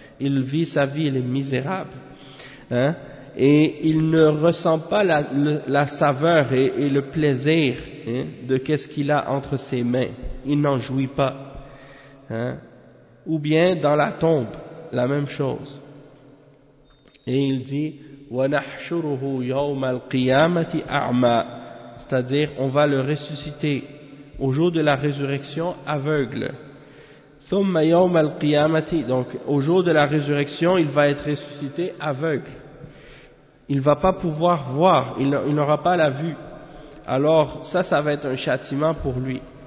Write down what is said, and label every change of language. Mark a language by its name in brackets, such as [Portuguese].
[French] Il vit sa vie, il est misérable. Hein? Et il ne ressent pas la saveur et le plaisir, hein, de qu'est-ce qu'il a entre ses mains. Il n'en jouit pas. Hein? Ou bien dans la tombe, la même chose. Et il dit, [Arabic] وَنَحْشُرُهُ يَوْمَ الْقِيَامَةِ أَعْمَى. [French] C'est-à-dire, on va le ressusciter au jour de la résurrection aveugle. [Arabic] ثُمَّ يَوْمَ الْقِيَامَةِ. [French] Donc, au jour de la résurrection, il va être ressuscité aveugle. Il va pas pouvoir voir, il n'aura pas la vue. Alors, ça va être un châtiment pour lui.